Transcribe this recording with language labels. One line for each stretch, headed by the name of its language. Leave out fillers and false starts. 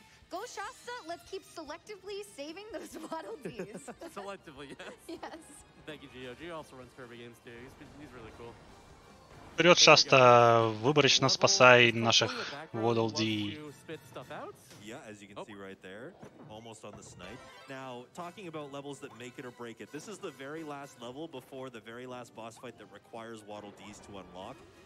English: Go Shasta, let's keep selectively saving those Waddle Dees. Selectively, yes. Yes. Thank you, Gio. Gio also runs Kirby games too. He's really cool.
Russian: Вперед, Шаста, выборочно спасай наших Waddle Dee.
English: Yeah, as you can see right there, almost on the snipe. Now, talking about levels that make it or break it, this is the very last level before the very last boss fight that requires Waddle Dees to unlock.